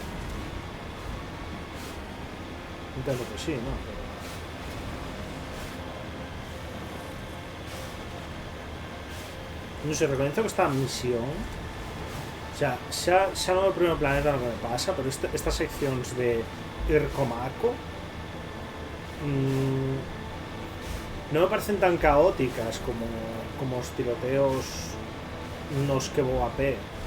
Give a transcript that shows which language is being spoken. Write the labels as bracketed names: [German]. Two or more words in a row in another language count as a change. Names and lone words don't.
[Spanish] Entiendo que sí, ¿no? Pero... No sé, reconozco que esta misión... O sea, [Galician] xa non é o primeiro planeta no que me pasa, pero estas seccións de ir comaco non me parecen tan caóticas como os tiroteos nos que vou a pé.